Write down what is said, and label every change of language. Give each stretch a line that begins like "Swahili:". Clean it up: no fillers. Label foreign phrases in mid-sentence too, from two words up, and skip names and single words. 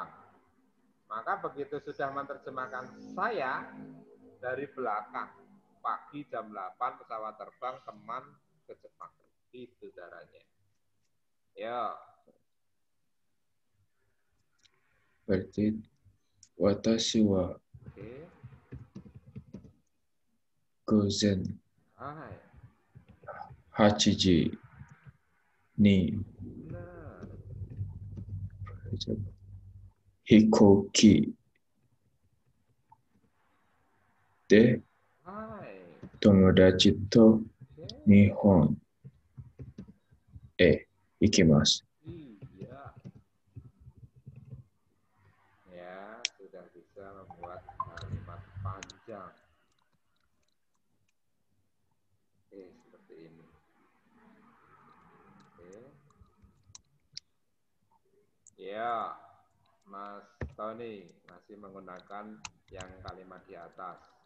Indonesian: Maka begitu sudah menerjemahkan saya dari belakang, pagi jam 8 pesawat terbang teman ke Jepang. Itu caranya. Ya.
Japanese: Berarti 私 は
Indonesian: Oke. gozen Hai.
Japanese: 8時に
Indonesian: Benar.
Japanese: 飛行機で
Indonesian: Hai.
Japanese: 友達と
Indonesian: Oke.
Japanese: 日本へ行きます。
Indonesian: Iya. Ya, sudah bisa membuat kalimat panjang. Seperti ini. Oke. Ya, Mas Tony masih menggunakan yang kalimat di atas.